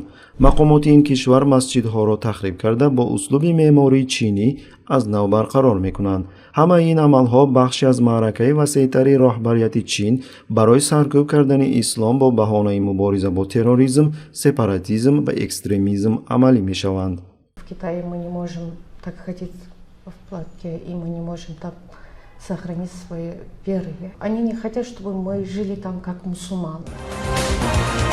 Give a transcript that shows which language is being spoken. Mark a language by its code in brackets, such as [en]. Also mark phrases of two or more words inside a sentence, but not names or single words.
[tg] мақомоти ин кишвар масҷидҳоро тахриб карда бо услуби меъмории чинӣ аз нав барқарор мекунанд. ҳамаи ин амалҳо бахши аз маъракаи васеътари роҳбарияти Чин барои саркӯб кардани ислом бо баҳонаи мубориза бо терроризм, сепаратизм ва экстремизм амалӣ мешаванд. [ru] В Китае мы не можем так ходить в платье, и мы не можем там сохранить свои веры. Они не хотят, чтобы мы жили там как мусульмане.